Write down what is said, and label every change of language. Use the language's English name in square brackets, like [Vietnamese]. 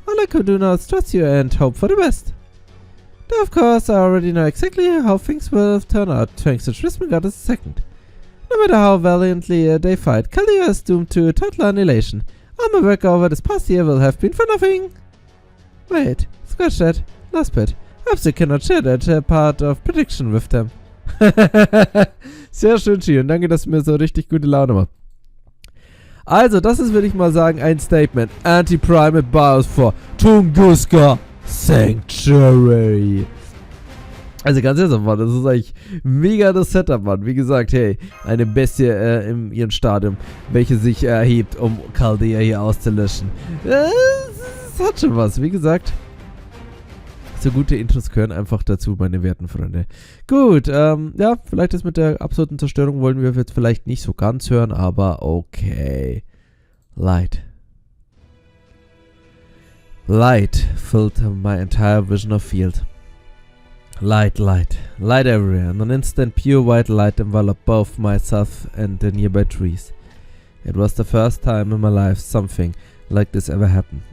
[English] All I can do now is trust you and hope for the best. Though of course I already know exactly how things will turn out thanks to Trismegistus II. No matter how valiantly they fight, Chaldea is doomed to total annihilation. All my work over this past year will have been for nothing. Wait, scratch that. Last bit. I hope you cannot share that part of prediction with them. [German] Sehr schön, Shion. Danke, dass du mir so richtig gute Laune machst. Also, das ist, würde ich mal sagen, ein Statement. [English] Anti-Primate Bios for Tunguska Sanctuary. [German] Also ganz ernsthaft, Mann, das ist eigentlich mega das Setup, Mann. Wie gesagt, hey, eine Bestie in ihrem Stadium, welche sich erhebt, um Chaldea hier auszulöschen. Es hat schon was, wie gesagt. So gute Intros gehören einfach dazu, meine werten Freunde. Gut, ja, vielleicht das mit der absoluten Zerstörung wollen wir jetzt vielleicht nicht so ganz hören, aber okay. [English] Light. Light filled my entire vision of field. Light, light, light everywhere. In an instant, pure white light enveloped both myself and the nearby trees. It was the first time in my life something like this ever happened.